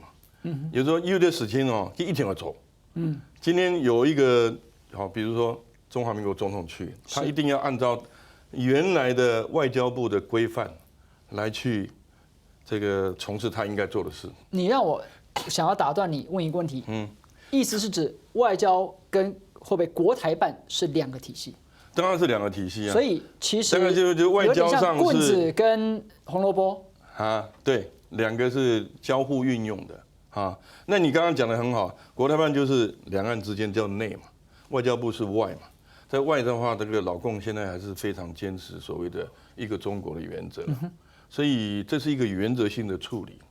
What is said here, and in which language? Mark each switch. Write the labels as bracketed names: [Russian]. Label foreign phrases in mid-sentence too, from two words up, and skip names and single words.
[Chinese] 有時候有的事情一定要做。今天有一個比如說中華民國總統去，他一定要按照原來的外交部的規範來去這個從事他應該做的事。你讓我想要打斷你，問一個問題。意思是指外交跟會不會國台辦是兩個體系？當然是兩個體系啊。所以其實就外交上是有點像棍子跟紅蘿蔔，啊，对，两个是交互运用的啊。那你刚刚讲的很好，国台办就是两岸之间叫内嘛，外交部是外嘛。在外的话，这个老共现在还是非常坚持所谓的一个中国的原则，所以这是一个原则性的处理。